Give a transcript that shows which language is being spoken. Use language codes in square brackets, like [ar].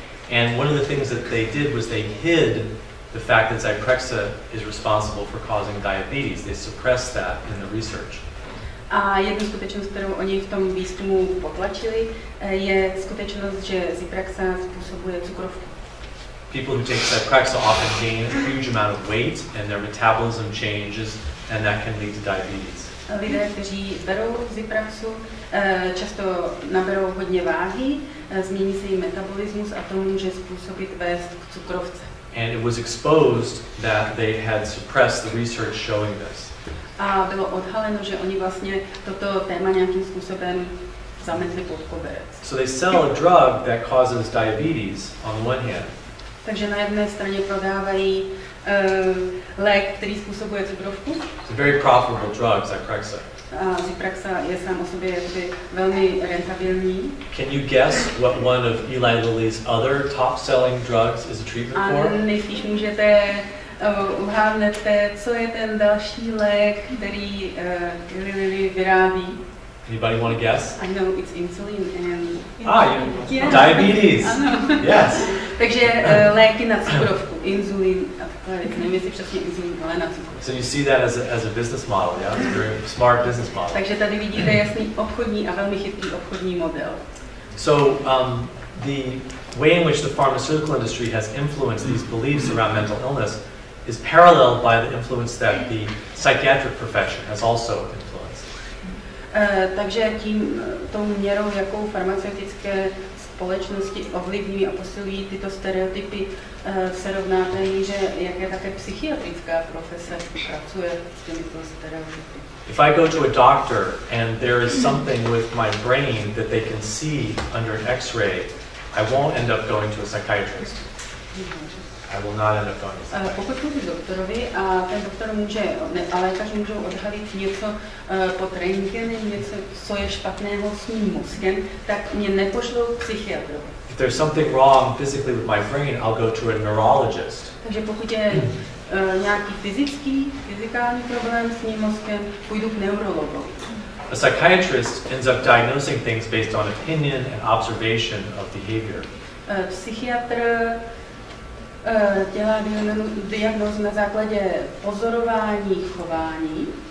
[en] And one of the things that they did was they hid the fact that Zyprexa is responsible for causing diabetes. They suppressed that in the research. [cs] A jednu skutečnost, kterou oni v tom výzkumu potlačili, je skutečnost, že Zyprexa způsobuje cukrovku. [en] People who take Zyprexa often gain a huge amount of weight and their metabolism changes and that can lead to diabetes. [cs] Lidé, kteří berou Zypraxu, často naberou hodně váhy, změní se jim metabolismus a to může způsobit vést k cukrovce. [en] And it was exposed that they had suppressed the research showing this. [cs] A bylo odhaleno, že oni vlastně toto téma nějakým způsobem zametli pod koberec. [en] So they sell a drug that causes diabetes on the one hand. [cs] Takže na jedné straně prodávají lék, který způsobuje cukrovku. [en] It's a very profitable drug, Zyprexa. [cs] A Zyprexa je sám o sobě velmi rentabilní. [en] Can you guess what one of Eli Lilly's other top-selling drugs is a treatment for? [cs] A nejspíš můžete uhádnete, co je ten další lék, který Eli Lilly vyrábí. [en] Anybody want to guess? I know it's insulin and diabetes. Yes. [cs] Takže léky na cukrovku, insulin a takové věci. Nevím, jestli přesně insulin, ale na cukrovku. [en] So you see that as a business model, yeah? It's a very smart business model. [cs] Takže tady vidíte jasný obchodní a velmi chytrý obchodní model. [en] So the way in which the pharmaceutical industry has influenced these beliefs around mental illness is paralleled by the influence that the psychiatric profession has also influenced. [cs] Takže tou měrou, jakou farmaceutické společnosti ovlivňují a posilují tyto stereotypy, se rovná té míře, jak je také psychiatrická profese pracuje s těmito stereotypy. [en] If I go to a doctor and there is something with my brain that they can see under an X-ray, I won't end up going to a psychiatrist. I will not end up going to a psychiatrist. [cs] Pokud půjdu k doktorovi a ten doktor a lékař můžou odhalit něco pod rentgenem, něco, co je špatného s mým mozkem, tak mě nepošlou k psychiatrovi. [en] If there's something wrong physically with my brain, I'll go to a neurologist. [cs] Takže pokud je nějaký fyzikální problém s mým mozkem, půjdu k neurologovi. [en] A psychiatrist ends up diagnosing things based on opinion and observation of behavior. [cs] Psychiatr dělá diagnózu na základě pozorování chování.